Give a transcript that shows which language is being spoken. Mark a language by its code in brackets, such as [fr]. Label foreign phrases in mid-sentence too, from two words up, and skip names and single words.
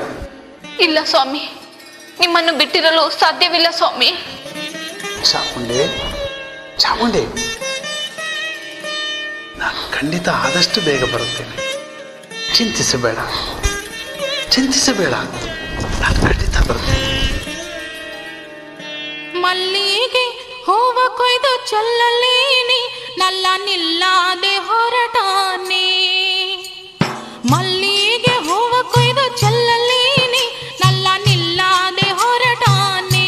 [kn] ಇಲ್ಲ ಸ್ವಾಮಿ, ನಿಮ್ಮನ್ನು ಬಿಟ್ಟಿರಲು ಸಾಧ್ಯವಿಲ್ಲ ಸ್ವಾಮಿ. ಚಾಮುಂಡಿ, ಚಾಮುಂಡಿ, ನಾನು ಖಂಡಿತ ಆದಷ್ಟು ಬೇಗ ಬರುತ್ತೇನೆ. ಚಿಂತಿಸಬೇಡ, ಚಿಂತಿಸಬೇಡ, ನಾನು ಖಂಡಿತ ಬರುತ್ತೇನೆ. ಮಲ್ಲಿಗೆ ಹೂವ ಕೊಯ್ದು ಚೆಲ್ಲಲೇನಿ, ನಲ್ಲ ನಿಲ್ಲಾದೆ ಹೊರಟಾನೆ. ಮಲ್ಲಿಗೆ ಹೂವ ಕೊಯ್ದು ಚೆಲ್ಲಲೇನಿ, ನಲ್ಲ ನಿಲ್ಲಾದೆ ಹೊರಟಾನೆ.